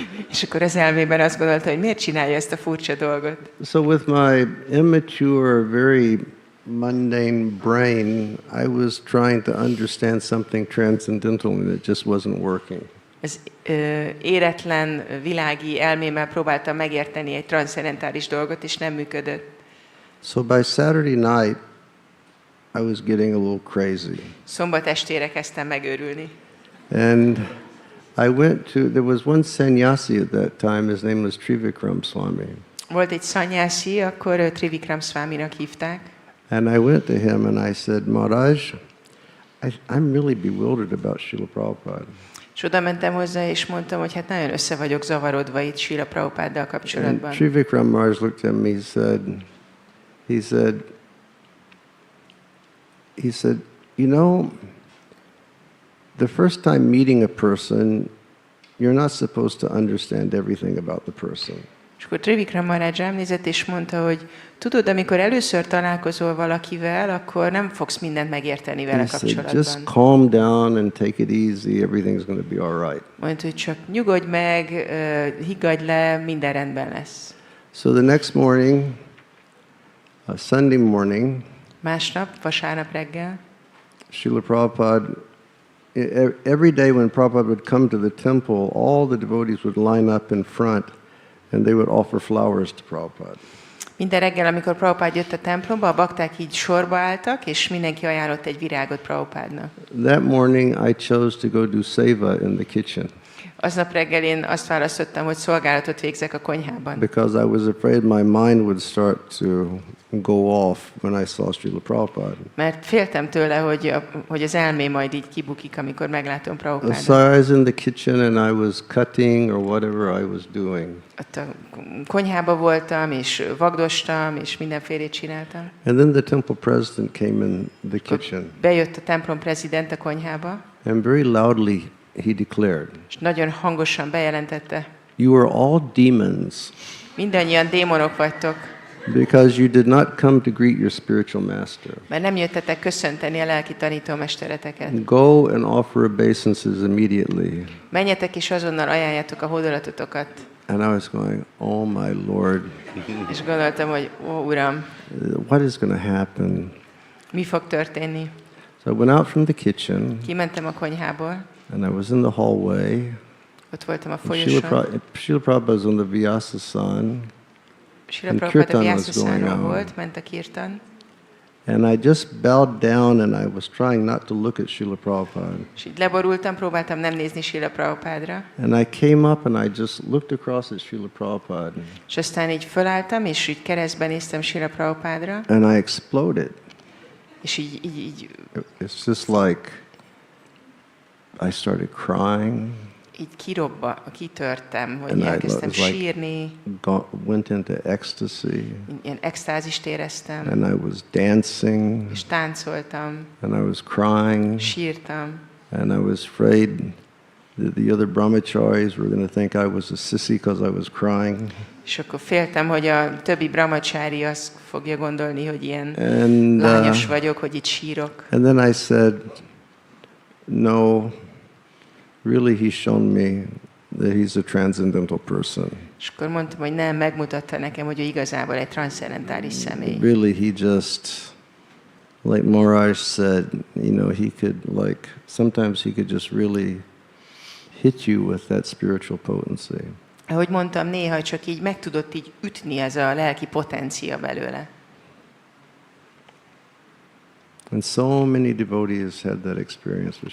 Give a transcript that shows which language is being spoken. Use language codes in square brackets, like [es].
[hu] És akkor az elmében azt gondolta, hogy miért csinálja ezt a furcsa dolgot. [en] So with my immature, very mundane brain, I was trying to understand something transcendental and it just wasn't working. [hu] Az éretlen világi elmémmel próbáltam megérteni egy transzcendentális dolgot, és nem működött. [en] So by Saturday night, I was getting a little crazy. [hu] Szombat estére kezdtem megőrülni. [en] And there was one sannyasi at that time, his name was Trivikram Swami. [hu] Volt egy szanyászi, akkor Trivikram Swaminak hívták. [en] And I went to him and I said, Maharaj, I'm really bewildered about Srila Prabhupada. [hu] És oda mentem hozzá, és mondtam, hogy hát nagyon össze vagyok zavarodva itt Srila Prabhupáddal [en] And [hu] kapcsolatban. [en] Trivikram Maharaj looked at me, he said, the first time meeting a person, you're not supposed to understand everything about the person. [hu] És akkor Trivikram Maharaj rám nézett, és mondta, hogy tudod, amikor először találkozol valakivel, akkor nem fogsz mindent megérteni vele [en] He said, [hu] kapcsolatban. [en] just calm down and take it easy, everything's going to be all right. [hu] Mondta, hogy csak nyugodj meg, higgadj le, minden rendben lesz. [en] So the next morning, Sunday morning, [hu] Másnap, vasárnap reggel, [en] Srila Prabhupada, every day when Prabhupada would come to the temple, all the devotees would line up in front and they would offer flowers to Prabhupada. [hu] minden reggel, amikor Prabhupád jött a templomba, a bakták így sorba álltak, és mindenki ajánlott egy virágot Prabhupádnak. [en] That morning I chose to go do seva in the kitchen [hu] Aznap reggel én azt választottam, hogy szolgálatot végzek a konyhában. [en] because I was afraid my mind would start to go off when I saw Srila Prabhupada. [hu] Mert féltem tőle, hogy az elmé majd így kibukik, amikor meglátom [en] So [hu] Prabhupádot. [en] I was in the kitchen and I was cutting or whatever I was doing. [hu] Ott a konyhába voltam, és vagdostam, és mindenfélét csináltam. [en] And then the temple president came in the kitchen [hu] Bejött a templom prezident a konyhába, [en] and very loudly he declared, [hu] és nagyon hangosan bejelentette, [en] "You are all demons [hu] mindannyian démonok vagytok, [en] because you did not come to greet your spiritual master. [hu] mert nem jöttetek köszönteni a lelki tanítómestereteket. [en] Go and offer obeisances immediately." [hu] Menjetek és azonnal ajánljátok a hódolatotokat. [en] And I was going, "Oh my Lord, [hu] És gondoltam, hogy ó, Uram, [en] what is going to happen?" [hu] mi fog történni? [en] So I went out from the kitchen [hu] Kimentem a konyhából, [en] and I was in the hallway. [hu] ott voltam a [en] And [hu] folyosón. [en] Srila Prabhupada was on the Vyasasan, [hu] Srila [en] and [hu] Prabhupada [en] kirtan was [hu] Vyasa-szánon [en] going on. [hu] volt, ment a kirtan, [en] and I just bowed down and I was trying not to look at Srila Prabhupada. [hu] és így leborultam, próbáltam nem nézni Srila Prabhupádra, [en] And I came up and I just looked across at Srila Prabhupada [hu] és aztán így fölálltam, és így keresztben néztem Srila Prabhupádra, [en] and I exploded. [hu] és így [en] It's just like I started crying [hu] így kitörtem, hogy [en] And [hu] elkezdtem [en] it was like [hu] sírni, [en] went into ecstasy, [hu] ilyen extázist éreztem, [en] and I was dancing, [hu] és táncoltam, [en] and I was crying, [hu] sírtam, [en] and I was afraid that the other brahmacharis were going to think I was a sissy because I was crying. [hu] és akkor féltem, hogy a többi brahmacsári azt fogja gondolni, hogy ilyen [en] And [hu] lányos vagyok, hogy itt sírok. [en] and then I said, no, really he's shown me that he's a transcendental person. [hu] És akkor mondtam, hogy nem, megmutatta nekem, hogy ő igazából egy transzcendentális személy. [en] Really, he just, like Maharaj said, he could sometimes he could just really hit you with that spiritual potency. [hu] Ahogy mondtam, néha csak így meg tudott így ütni ez a lelki potencia belőle. [en] And so many devotees had that experience with